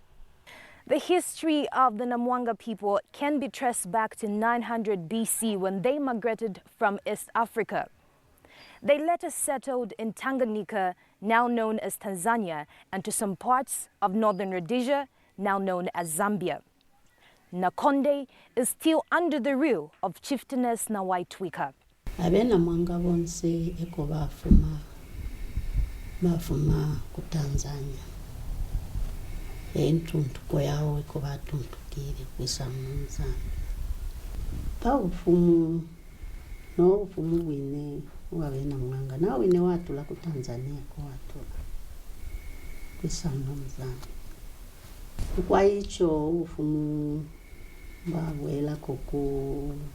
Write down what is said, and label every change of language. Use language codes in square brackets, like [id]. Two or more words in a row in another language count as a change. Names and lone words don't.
[en] The history of the Namwanga people can be traced back to 900 BC when they migrated from East Africa. They later settled in Tanganyika, now known as Tanzania, and to some parts of northern Rhodesia, now known as Zambia. Nakonde is still under the rule of chieftainess Nawaitwika. [wmw] Namwanga bonse eko bafuma ku Tanzania. entuntu koyawo ko batuntukire kwisamunza pa ufumu no ufumu wine wawe Namwanga na wine watula ku Tanzania ko watula kwisamunza [sw] kwa hicho [wmw] ufumu bawela koku